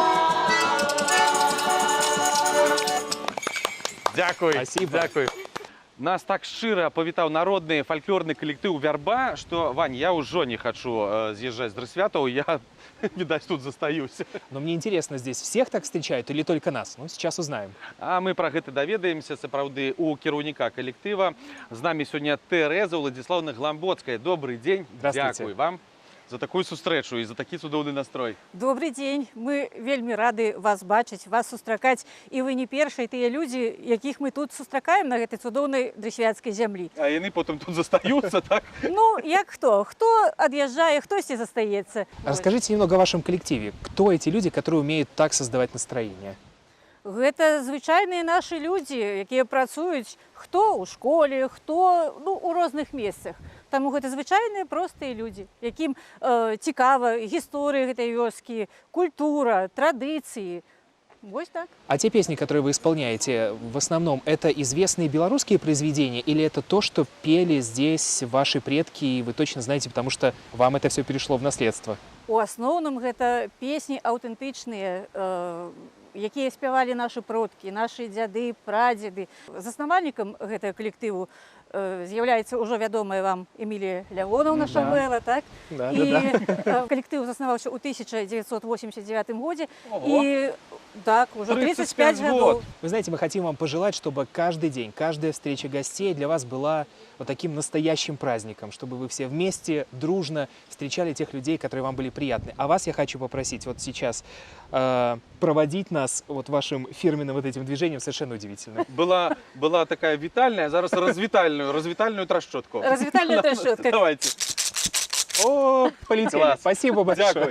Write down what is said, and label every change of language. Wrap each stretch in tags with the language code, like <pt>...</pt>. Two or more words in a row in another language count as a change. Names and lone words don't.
<uk>Дякую.</uk> <ru>Спасибо.</ru> <uk>Дякую.</uk> <be>Нас так шчыра павітаў народны фальклорны калектыў Вярба, што, Вань, я ўжо не хачу з'язджаць з Дрысвятаў, я, відаць, тут застаюся.</be> <ru>Но мне интересно, здесь всех так встречают или только нас? Ну, сейчас узнаем.</ru> <be>А мы пра гэта даведаемся, сапраўды, у кіраўніка калектыва. З намі сёння Тэрэза Владзіслаўна Гламбоцкая. Добрый дзень.</be> <ru>Здравствуйте.</ru> <be>Дзякуй вам за такую сустрэчу і за такі цудоўны настрой. Добрый дзень. Мы вельмі рады вас бачыць, вас сустракаць. І вы не першыя тыя людзі, якіх мы тут сустракаем на гэтай цудоўнай дрысвяцкай зямлі. А яны потым тут застаюцца, так? Ну, як хто? Хто ад'язджае, хтосьці застаецца.</be> <ru>Расскажите немного о вашем коллективе. Кто эти люди, которые умеют так создавать настроение?</ru> <be>Гэта звычайныя нашы людзі, якія працуюць хто ў школе, хто у розных месцах. Таму гэта звычайныя простыя людзі, якім цікава гісторыя гэтай вёскі, культура, традыцыі. Вось так.</be> <ru>А те песни, которые вы исполняете, в основном это известные белорусские произведения или это то, что пели здесь ваши предки, и вы точно знаете, потому что вам это все перешло в наследство?</ru> <be>У асноўным гэта песні аўтэнтычныя, якія спявалі нашы продкі, нашы дзяды, прадзеды. Заснавальнікам гэтага калектыву з'яўляецца ўжо вядомая вам Эмілія Лявонаўна Шамэла, так?</be> <ru>Да,</ru> <be>І калектыў заснаваўся ў 1989 годзе.</be> <ru>І так, уже 35 годов. Вы знаете, мы хотим вам пожелать, чтобы каждый день, каждая встреча гостей для вас была вот таким настоящим праздником, чтобы вы все вместе, дружно встречали тех людей, которые вам были приятны. А вас я хочу попросить вот сейчас проводить нас вот вашим фирменным вот этим движением совершенно удивительно.</ru> <be>Была такая вітальная, зараз развітальную трашчотку. Развітальная трашчотка.</be> <ru>Давайте. О, полетели. Класс. Спасибо большое.</ru>